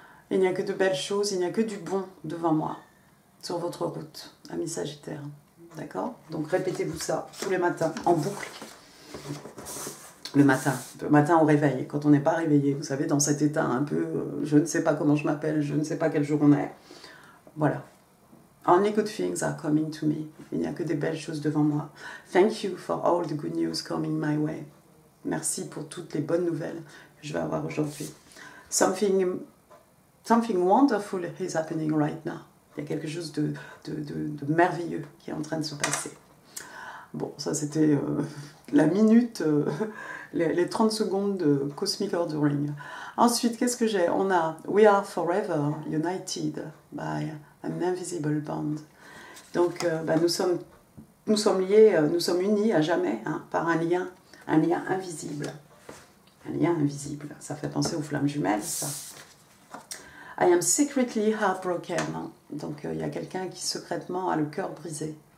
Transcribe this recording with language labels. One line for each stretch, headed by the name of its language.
French: Il n'y a que de belles choses, il n'y a que du bon devant moi, sur votre route, amis Sagittaires. D'accord? Donc, répétez-vous ça tous les matins, en boucle. Le matin au réveil, quand on n'est pas réveillé, vous savez, dans cet état un peu, je ne sais pas comment je m'appelle, je ne sais pas quel jour on est. Voilà.
English: Only good things are coming to me.
French: Il n'y a que des belles choses devant moi.
English: Thank you for all the good news coming my way.
French: Merci pour toutes les bonnes nouvelles que je vais avoir aujourd'hui.
English: Something wonderful is happening right now.
French: Il y a quelque chose de merveilleux qui est en train de se passer. Bon, ça c'était la minute, les 30 secondes de Cosmic Ordering. Ensuite, qu'est-ce que j'ai? On a
English: We are forever united by an invisible bond.
French: Donc, nous sommes liés, nous sommes unis à jamais, hein, par un lien invisible. Un lien invisible. Ça fait penser aux flammes jumelles, ça.
English: I am secretly heartbroken.
French: Donc, il y a quelqu'un qui secrètement a le cœur brisé.